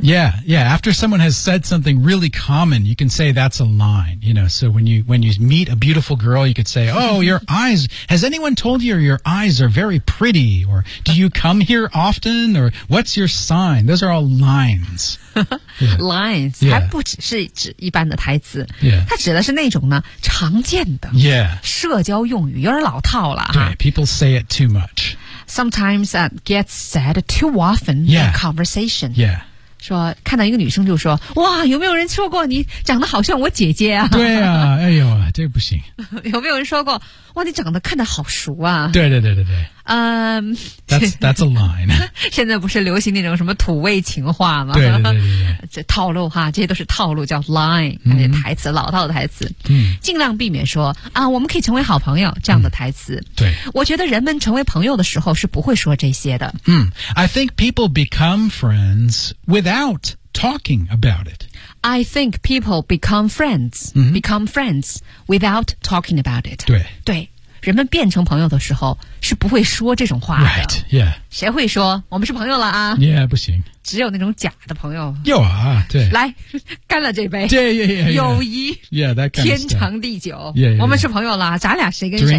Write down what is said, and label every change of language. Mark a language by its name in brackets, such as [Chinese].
[English] Yeah, yeah, after someone has said something really common, you can say that's a line, you know, so when you meet a beautiful girl, you could say, oh, your eyes, has anyone told you your eyes are very pretty, or do you come here often, or what's your sign? Those are all lines. Yeah. Lines, yeah. [Chinese] 还不只是指一般的台词、 [English] yeah. [Chinese] 它指的是那种呢常见的 [English] Yeah. [Chinese] 社交用语有点老套了 [English] 对 people say it too much. Sometimes that gets said too often yeah, in conversation. Yeah. [Chinese] 说看到一个女生就说哇有没有人说过你长得好像我姐姐啊对啊哎呦这不行。有没有人说过哇你长得看得好熟啊对对对对对。 [English] That's a line. [Chinese] 现在不是流行那种什么土味情话吗对对 对, 对, 对这套路哈这些都是套路叫 line, 那些台词老套的台词。尽量避免说啊我们可以成为好朋友这样的台词。对。我觉得人们成为朋友的时候是不会说这些的。 [English] I think people become friends without talking about it. I think people become friends,become friends without talking about it. [Chinese] 对。对。人们变成朋友的时候是不会说这种话的。 [English] Right, yeah. [Chinese] 谁会说？我们是朋友了啊。 Yeah, 不行。只有那种假的朋友。有啊，对。来，干了这杯。对，对，对。友谊。 [English] Yeah, that kind of [Chinese] stuff. 天长地久。 [English] Yeah, yeah, yeah. [Chinese] 我们是朋友了，咱俩谁跟谁啊？